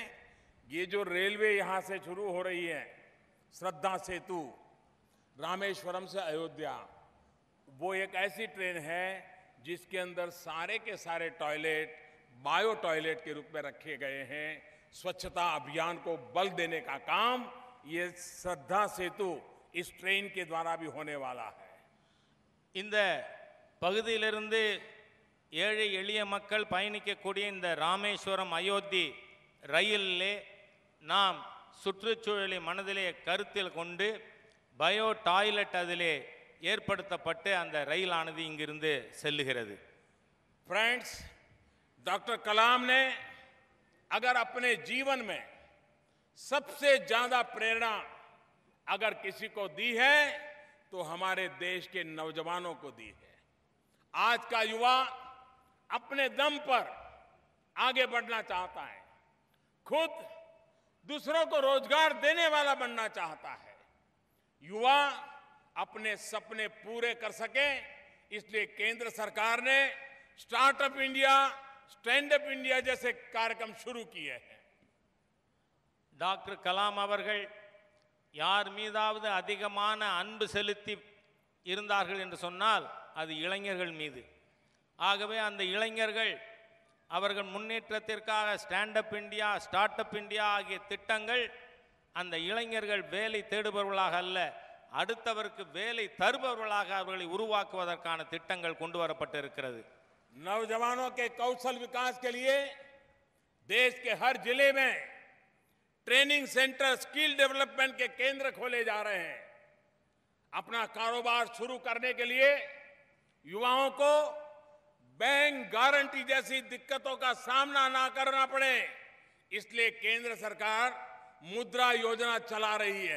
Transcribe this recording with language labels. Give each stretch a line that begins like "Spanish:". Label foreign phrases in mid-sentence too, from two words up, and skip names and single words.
Hindi: ये जो रेलवे यहाँ से शुरू हो रही है, श्रद्धा सेतु रामेश्वरम से अयोध्या, वो एक ऐसी ट्रेन है जिसके अंदर सारे के सारे
English: toilet bio toilet
Hindi: के रूप में रखे गए हैं। स्वच्छता अभियान को बल देने का काम ये श्रद्धा सेतु इस ट्रेन के द्वारा भी होने वाला है।
Tamil: இந்த பகுதியிலிருந்து ஏழை எளிய மக்கள் பயணிக்கக்கூடிய இந்த ராமேஸ்வரம் அயோத்தி ரயிலிலே நாம் சுற்றுச்சூழலை மனதிலே கருத்தில் கொண்டு
English: bio toilet
Tamil: அதிலே ஏற்படுத்தப்பட்டு அந்த ரயிலானது இங்கிருந்து செல்லுகிறது.
Hindi: फ्रेंड्स, डॉक्टर कलाम ने अगर अपने जीवन में सबसे ज्यादा प्रेरणा अगर किसी को दी है तो हमारे देश के नौजवानों को दी है। आज का युवा अपने दम पर आगे बढ़ना चाहता है, खुद दूसरों को रोजगार देने वाला बनना चाहता है। युवा अपने सपने पूरे कर सके, इसलिए केंद्र सरकार ने स्टार्टअप इंडिया, स्टैंड अप इंडिया जैसे कार्यक्रम शुरू किए हैं।
Tamil: டாக்டர் கலாம் அவர்கள் யார் மீதாவது அதிகமான அன்பு செலுத்தி இருந்தார்கள் என்று சொன்னால் அது இளைஞர்கள் மீது. ஆகவே அந்த இளைஞர்கள் அவர்கள் முன்னேற்றத்திற்காக ஸ்டாண்ட் அப் இந்தியா, ஸ்டார்ட் அப் இந்தியா ஆகிய திட்டங்கள் அந்த இளைஞர்கள் வேலை தேடுபவர்களாக அல்ல, அடுத்தவருக்கு வேலை தருபவர்களாக அவர்களை உருவாக்குவதற்கான திட்டங்கள் கொண்டு வரப்பட்டிருக்கிறது.
Hindi: नौजवानों के कौशल विकास के लिए देश के हर जिले में
English: training center, skill development
Hindi: के केंद्र खोले जा रहे हैं। अपना कारोबार शुरू करने के लिए युवाओं को
English: bank guarantee
Hindi: जैसी दिक्कतों का सामना ना करना पड़े, इसलिए केंद्र सरकार मुद्रा योजना चला रही है।